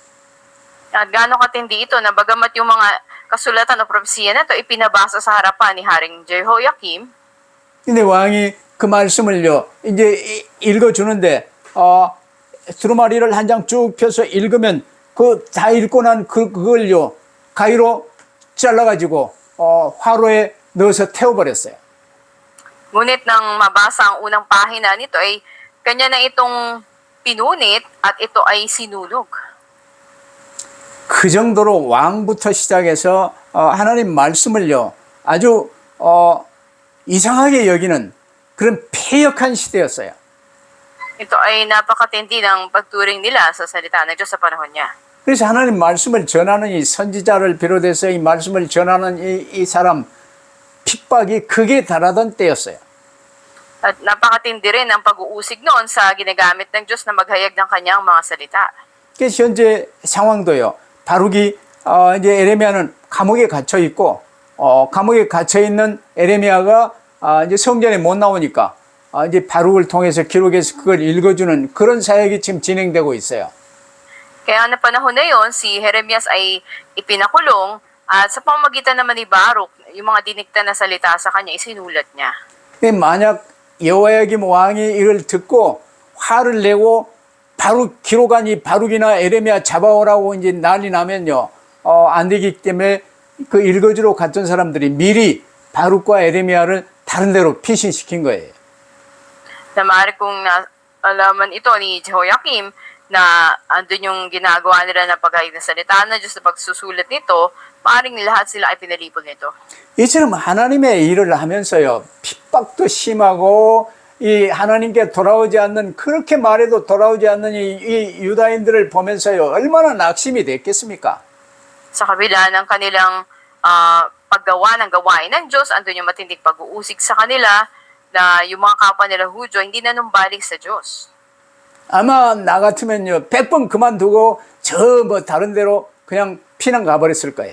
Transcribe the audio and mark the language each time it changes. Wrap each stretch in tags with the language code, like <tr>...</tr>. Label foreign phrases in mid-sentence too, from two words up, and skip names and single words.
<tl>At gaano katindi ito na bagamat yung mga kasulatan o propesiya na ito ipinabasa sa harapan ni Haring Jehoiakim,</tl> <ko>근데 왕이 그 말씀을요, 이제 읽어주는데, 두루마리를 한 장 쭉 펴서 읽으면, 다 읽고 난 그걸요, 가위로 잘라가지고, 화로에 넣어서 태워버렸어요.</ko> <tl>ngunit nang mabasa ang unang pahina nito ay kanya na itong pinunit at ito ay sinulog.</tl> <ko>그 정도로 왕부터 시작해서 하나님 말씀을요, 아주 이상하게 여기는 그런 패역한 시대였어요.</ko> <tl>Ito ay napakatindi ng pagturing nila sa salita ng Diyos sa panahon niya.</tl> <ko>그래서 하나님 말씀을 전하는 이 선지자를 비롯해서 이 말씀을 전하는 이 사람 핍박이 극에 달하던 때였어요.</ko> <tl>At napakatindi rin ang pag-uusig noon sa ginagamit ng Diyos na maghayag ng kanyang mga salita.</tl> <ko>그래서 현재 상황도요, 바룩이 이제 에레미야는 감옥에 갇혀 있고, 감옥에 갇혀 있는 에레미야가 이제 성전에 못 나오니까 이제 바룩을 통해서 기록해서 그걸 읽어주는 그런 사역이 지금 진행되고 있어요.</ko> <tl>Kaya na panahon na yon, si Jeremias ay ipinakulong at sa pamamagitan naman ni Baruch, yung mga dinikta na salita sa kanya, isinulat niya.</tl> <ko>근데 만약 여호야김 왕이 이걸 듣고 화를 내고 바룩 기록한 이 바룩이나 에레미야 잡아오라고 이제 난리 나면요, 안 되기 때문에 그 읽어주러 갔던 사람들이 미리 바룩과 에레미야를 다른 데로 피신시킨 거예요.</ko> <tl>Na maaari kong alaman ito ni Jehoiakim na andun yung ginagawa nila na paghayag ng salita na Diyos na pagsusulat nito, maaaring lahat sila ay pinalipol nito.</tl> <ko>이처럼 하나님의 일을 하면서요, 핍박도 심하고 이 하나님께 돌아오지 않는, 그렇게 말해도 돌아오지 않는 이 유다인들을 보면서요, 얼마나 낙심이 됐겠습니까?</ko> <tl>Sa kabila ng kanilang paggawa ng gawain ng Diyos, andun yung matinding pag-uusig sa kanila na yung mga kapwa nila Hudyo hindi nanumbalik sa Diyos.</tl> <ko>아마 나 같으면요, 100번 그만두고 저 뭐 다른 데로 그냥 피난 가버렸을 거예요.</ko>